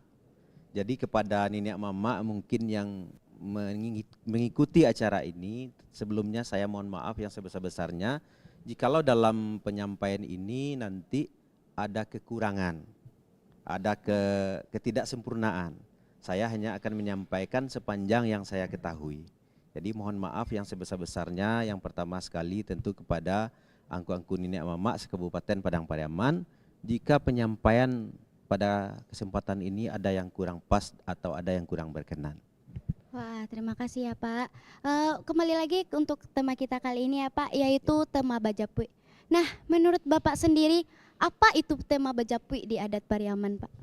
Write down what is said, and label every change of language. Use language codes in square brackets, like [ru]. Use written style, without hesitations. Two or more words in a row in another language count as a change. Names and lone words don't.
[id] Jadi kepada niniak mama mungkin yang mengikuti acara ini, sebelumnya saya mohon maaf yang sebesar-besarnya jikalau dalam penyampaian ini nanti ada kekurangan, ada ketidaksempurnaan. Saya hanya akan menyampaikan sepanjang yang saya ketahui. Jadi mohon maaf yang sebesar-besarnya. Yang pertama sekali tentu kepada angku-angku niniak mama se-Kabupaten Padang Pariaman, jika penyampaian pada kesempatan ini ada yang kurang pas atau ada yang kurang berkenan. Wah, terima kasih ya Pak. Kembali lagi untuk tema kita kali ini ya Pak, yaitu tema Bajapui. Nah, menurut Bapak sendiri, apa itu tema Bajapui di adat Pariaman Pak?